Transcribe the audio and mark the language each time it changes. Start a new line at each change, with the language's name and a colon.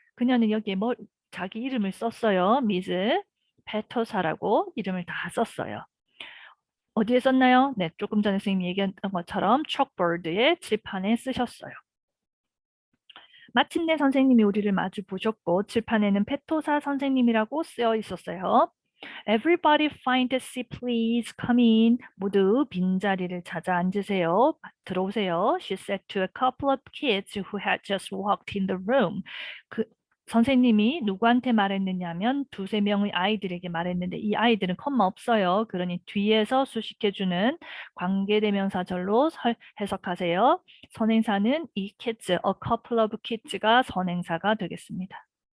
Korean: 그녀는 여기에 자기 이름을 썼어요. 미즈 페토사라고 이름을 다 썼어요. 어디에 썼나요? 네, 조금 전에 선생님이 얘기했던 것처럼 chalkboard에 칠판에 쓰셨어요. 마침내 선생님이 우리를 마주 보셨고 칠판에는 페토사 선생님이라고 쓰여 있었어요.
English: Everybody find a seat, please. Come in.
Korean: 모두 빈자리를 찾아 앉으세요. 들어오세요.
English: She said to a couple of kids who had just walked in the room.
Korean: 선생님이 누구한테 말했느냐면 두세 명의 아이들에게 말했는데 이 아이들은 컴마 없어요. 그러니 뒤에서 수식해주는 관계대명사절로 해석하세요. 선행사는 이
English: kids, a couple of kids
Korean: 가 선행사가 되겠습니다.